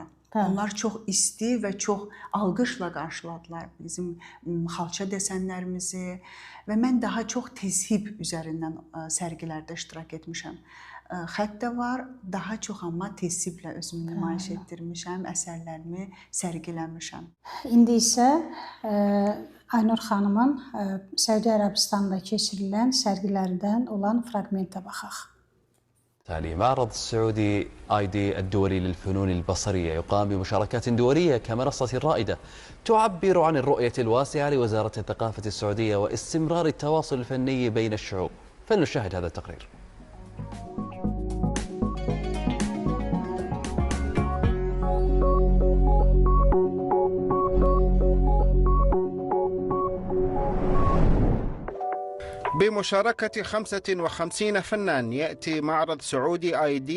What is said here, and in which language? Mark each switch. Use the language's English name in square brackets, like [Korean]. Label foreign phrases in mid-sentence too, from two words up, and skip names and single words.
[Azerbaijani] Onlar çox isti və çox alqışla qarşıladılar bizim xalça desenlərimizi və mən daha çox təzhib üzərindən sərgilərdə iştirak etmişəm. Xətt də var, daha çox amma təzhiblə özümü nümayiş etdirmişəm, əsərlərimi sərgiləmişəm. İndi isə Aynur xanımın Səudiyyə Ərəbistanında keçirilən sərgilərdən olan fraqmentə baxaq. [Arabic] تالي معرض السعودي آيدي الدولي للفنون البصرية يقام بمشاركات دولية كمنصة رائدة تعبر عن الرؤية الواسعة لوزارة الثقافة السعودية واستمرار التواصل الفني بين الشعوب. فلنشاهد هذا التقرير. بمشاركة 55 فنان يأتي معرض سعودي آيدي